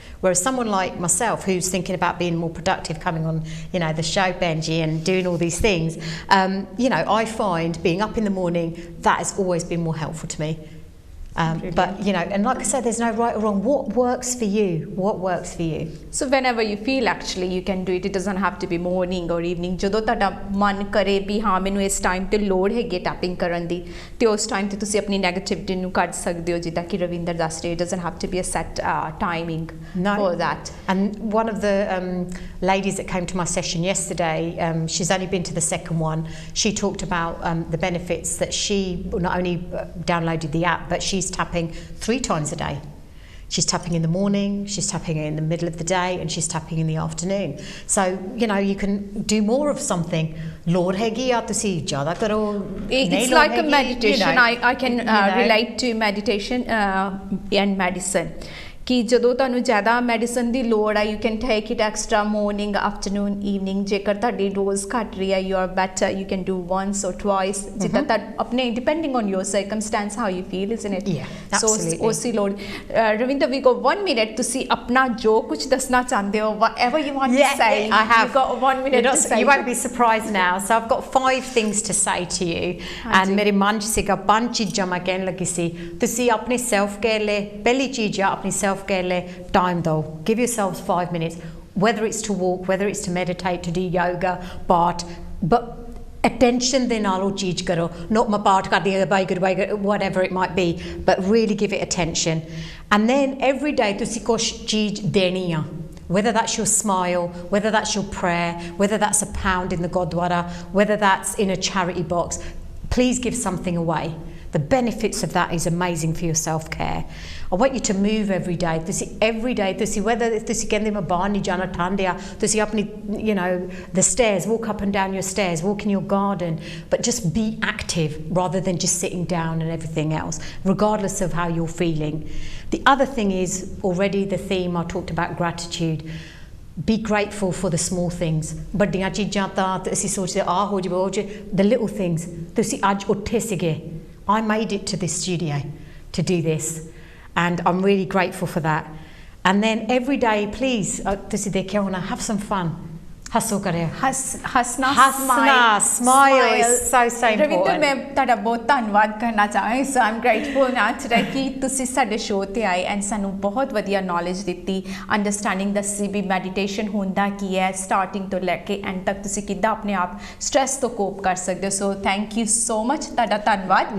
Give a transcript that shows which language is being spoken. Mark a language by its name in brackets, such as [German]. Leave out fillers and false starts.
[English] Whereas someone like myself, who's thinking about being more productive, coming on, you know, the show, Benji, and doing all these things, you know, I find being up in the morning, that has always been more helpful to me. But, you know, and like I said, there's no right or wrong. What works for you? What works for you? So whenever you feel, actually, you can do it. It doesn't have to be morning or evening. [Punjabi] ਜਦੋਂ ਤੁਹਾਡਾ ਮਨ ਕਰੇ ਵੀ ਹਾਂ ਮੈਨੂੰ ਇਸ time ਤੇ ਲੋੜ ਹੈਗੀ ਟੈਪਿੰਗ ਕਰਨ ਦੀ, ਤੇ ਉਸ ਟਾਈਮ ਤੇ ਤੁਸੀਂ ਆਪਣੀ ਨੈਗੇਟਿਵਿਟੀ ਨੂੰ ਕੱਢ ਸਕਦੇ ਹੋ, ਜਿੱਦਾਂ ਕਿ ਰਵਿੰਦਰ ਦੱਸ ਰਹੇ, [English] it doesn't have to be a set timing for that. And one of the ladies that came to my session yesterday, she's only been to the second one. She talked about the benefits that she not only downloaded the app, but she's tapping 3 times a day. She's tapping in the morning, she's tapping in the middle of the day, and she's tapping in the afternoon. So, you know, you can do more of something. [Punjabi] Lord hegi ya tusi jada karo. [English] It's like a meditation. You know, I can relate to meditation and medicine. [Punjabi] ਕਿ ਜਦੋਂ ਤੁਹਾਨੂੰ ਜ਼ਿਆਦਾ medicine ਦੀ ਲੋੜ ਆ, [English] you can take it extra morning, afternoon, evening. [Punjabi] ਜੇਕਰ ਤੁਹਾਡੀ dose ਘੱਟ ਰਹੀ ਆ, [English] you are better, you can do once or twice. [Punjabi] ਜਿੱਦਾਂ ਤਾਂ ਆਪਣੇ [English] depending on your circumstance, how you feel, isn't it? Yeah, absolutely. So [Punjabi] ਉਸੀ ਲੋੜ. [English] Ravinder, we got 1 minute. [Punjabi] ਤੁਸੀਂ ਆਪਣਾ ਜੋ ਕੁਝ ਦੱਸਣਾ ਚਾਹੁੰਦੇ ਹੋ, [English] whatever you want to say. I have. You've got 1 minute to say. You won't be surprised now. So I've got 5 things to say to you. [Punjabi] And ਮੇਰੇ ਮਨ 'ਚ ਸੀਗਾ 5 ਚੀਜ਼ਾਂ ਮੈਂ ਕਹਿਣ ਲੱਗੀ ਸੀ. ਤੁਸੀਂ ਆਪਣੀ self care ਲਈ ਪਹਿਲੀ ਚੀਜ਼ ਆ ਆਪਣੀ self care ਲਈ time though. [English] Give yourselves 5 minutes, whether it's to walk, whether it's to meditate, to do yoga, but attention [Punjabi] ਦੇ ਨਾਲ ਉਹ ਚੀਜ਼ ਕਰੋ. [English] Not [Punjabi] ਮੈਂ ਪਾਠ ਕਰਦੀ ਹਾਂ, [English] whatever it might be, but really give it attention. And then every day [Punjabi] ਤੁਸੀਂ ਕੁਛ ਚੀਜ਼ ਦੇਣੀ ਆ. [English] Whether that's your smile, whether that's your prayer, whether that's a pound in the Gurdwara, whether that's in a charity box, please give something away. The benefits of that is amazing for your self-care. I want you to move every day. Every day, whether [Punjabi] ਤੁਸੀਂ ਕਹਿੰਦੇ ਮੈਂ ਬਾਹਰ ਨਹੀਂ ਜਾਣਾ ਠੰਡ ਆ, ਤੁਸੀਂ ਆਪਣੀ, [English] you know, the stairs, walk up and down your stairs, walk in your garden, but just be active rather than just sitting down and everything else, regardless of how you're feeling. The other thing is, already the theme, I talked about gratitude. Be grateful for the small things. [Punjabi] ਵੱਡੀਆਂ ਚੀਜ਼ਾਂ ਤਾਂ ਅਸੀਂ ਸੋਚਦੇ ਆ ਹੋ ਜਾਵੇ, ਹੋ ਜਾਵੇ. [English] The little things. [Punjabi] ਤੁਸੀਂ ਅੱਜ ਉੱਠੇ ਸੀਗੇ. [English] I made it to this studio to do this, and I'm really grateful for that. And then every day, please, have some fun. [Punjabi] ਹੱਸੋ ਕਰਿਆ ਹੱਸਣਾ [English] smile is so [Punjabi] Ravinder [English] important [Punjabi] ਮੈਂ ਤੁਹਾਡਾ ਬਹੁਤ ਧੰਨਵਾਦ ਕਰਨਾ ਚਾਹਾਂਗੀ [English] so I'm grateful ਨਾ today [Punjabi] ਕਿ ਤੁਸੀਂ ਸਾਡੇ ਸ਼ੋਅ ਤੇ ਆਏ ਐਂਡ ਸਾਨੂੰ ਬਹੁਤ ਵਧੀਆ ਨੌਲੇਜ ਦਿੱਤੀ ਅੰਡਰਸਟੈਂਡਿੰਗ ਦੱਸੀ ਵੀ ਮੈਡੀਟੇਸ਼ਨ ਹੁੰਦਾ ਕੀ ਹੈ ਸਟਾਰਟਿੰਗ ਤੋਂ ਲੈ ਕੇ ਐਂਡ ਤੱਕ ਤੁਸੀਂ ਕਿੱਦਾਂ ਆਪਣੇ ਆਪ ਸਟ੍ਰੈਸ ਤੋਂ ਕੋਪ ਕਰ ਸਕਦੇ ਹੋ [English] so thank you so much [Punjabi] ਤੁਹਾਡਾ ਧੰਨਵਾਦ